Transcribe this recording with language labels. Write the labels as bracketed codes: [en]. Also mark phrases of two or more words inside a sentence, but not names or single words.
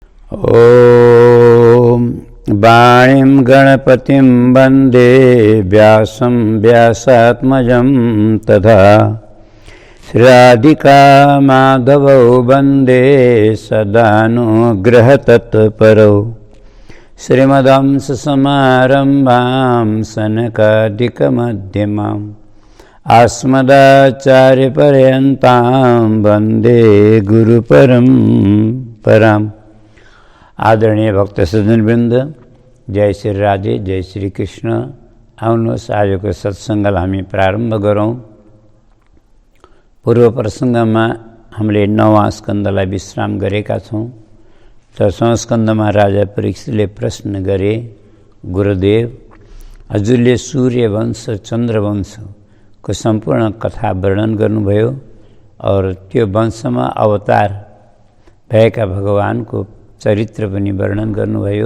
[sa] ॐ वाणीं गणपतिं वन्दे व्यासं व्यासात्मजं तथा श्रीराधिकामाधवौ वन्दे सदानुग्रहतत्परौ श्रीमदंससमारम्भां सनकादिकमध्यमाम् अस्मदाचार्यपर्यन्तां वन्दे गुरुपरम्पराम्। [ne] आदरणीय भक्त सज्जनवृन्द, जय श्री राधे, जय श्री कृष्ण। आउनुहोस् आजको सत्सङ्गलाई हामी प्रारम्भ गरौँ। पूर्व प्रसङ्गमा हामीले 9वां स्कन्धलाई विश्राम गरेका छौँ। 10वां स्कन्धमा राजा परीक्षितले प्रश्न गरे, गुरुदेव हजुरले सूर्यवंश चन्द्रवंशको सम्पूर्ण कथा वर्णन गर्नुभयो और त्यो वंशमा अवतार भएका भगवानको चरित्र पनि वर्णन गर्नुभयो।